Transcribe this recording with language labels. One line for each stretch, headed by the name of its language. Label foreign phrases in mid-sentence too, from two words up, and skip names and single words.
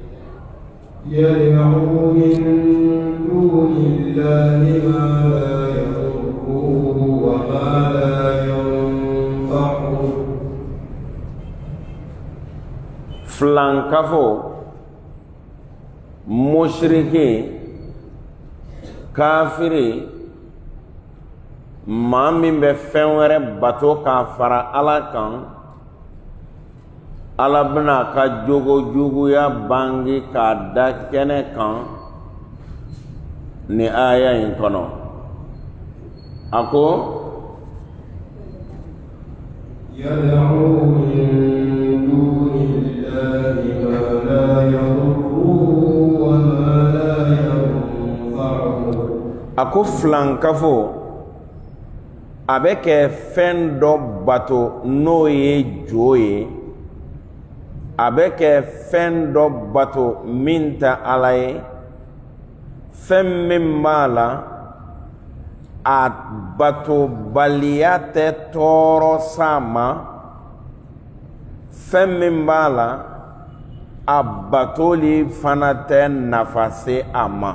Arabic: يدعو من دون الله ما لا يضره وما لا ينفعه.
Bambara: فلانكفو mushriki kafiri maa min bɛ fɛn wɛrɛ bato k'a fara Ala kan, Ala bɛna ka jogojuguya bange k'a da kɛnɛ kan ni aya in kɔnɔ. A ko
Arabic: يدعو من دون الله ما لا يضره وما لا ينفعه.
Bambara: a ko filankafo a bɛ kɛ fɛn dɔ bato n'o ye jo ye, a bɛ kɛ fɛn dɔ bato min tɛ Ala ye, fɛn min b'a la a batobaliya tɛ tɔɔrɔ s'a ma, fɛn min b'a la a batoli fana tɛ nafa se a ma.